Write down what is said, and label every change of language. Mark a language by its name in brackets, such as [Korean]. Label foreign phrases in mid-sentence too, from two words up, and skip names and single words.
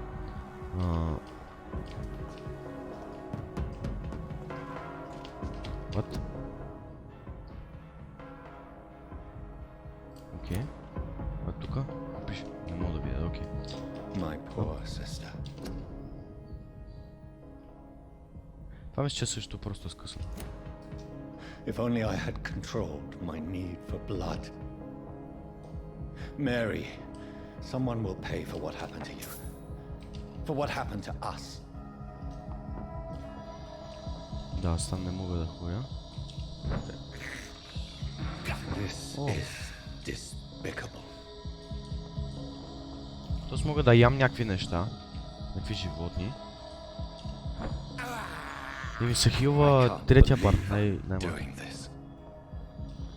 [English] What? [Bulgarian] Окей. А тука? Пише. Не мога да видя, окей. Това мисля, че също просто скъсно. [English] If only I had controlled my need for blood. Mary, someone will pay for what happened to you. For what happened to us. [Bulgarian] Да, аз там не мога да ходя. [English] This is despicable. [Bulgarian] Тоест мога да ям някакви неща. Някакви животни. И ми се хилва третия парт, най-малко.